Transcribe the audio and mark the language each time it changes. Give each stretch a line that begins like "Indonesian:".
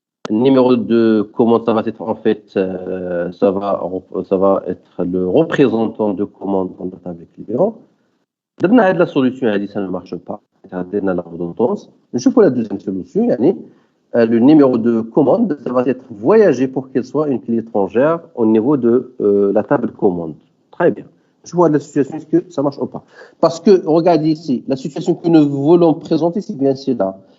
French: Le numéro de commande, ça va être en fait, ça va être le représentant de commande dans la table client.
Arabic: درنا هاد لا سوليسيون هادي
French: ça ne marche pas. درنا la redondance. نشوفوا la deuxième solution, يعني le numéro de commande, ça va être voyagé pour qu'elle soit une clé étrangère au niveau de la table commande. Très bien. Je vois la situation, est-ce que ça marche ou pas? Parce que, regardez ici, la situation que nous voulons présenter, c'est bien celle-là.